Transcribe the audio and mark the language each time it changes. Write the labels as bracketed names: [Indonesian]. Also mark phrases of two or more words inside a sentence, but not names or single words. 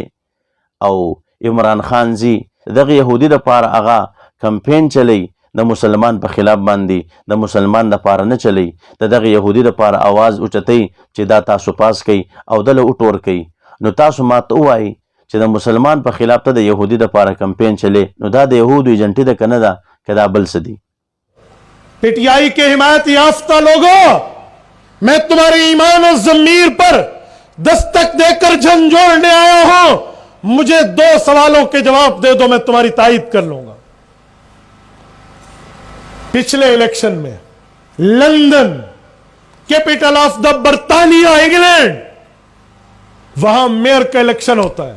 [Pashto] او عمران خان زی دغه یهودي دپاره هغه کمپین چلی د مسلمان په خلاف باندې، د مسلمان دپاره نه چلی، د دغه یهودي دپاره آواز اوچتی چې دا تاسو پاس کوي او دله اوټور کوي. نو تاسو ماته ووایئ چې د مسلمان په خلاف ته د یهودي دپاره کمپین چلی، نو دا د یهودو ایجنټي ده که نه ده، که دا بل څه دي؟ [Urdu] پی ٹی آئی کے حمایت یافتہ لوگو، میں تمہارے ایمان اور ضمیر پر دستک دے کر جھنجھوڑنے آیا ہوں. مجھے 2 سوالوں کے جواب دے دو، میں تمہاری تائید کر لوں گا. پچھلے الیکشن میں لندن, [English] capital of the [Urdu] برطانیہ انگلینڈ، وہاں میئر کا الیکشن ہوتا ہے.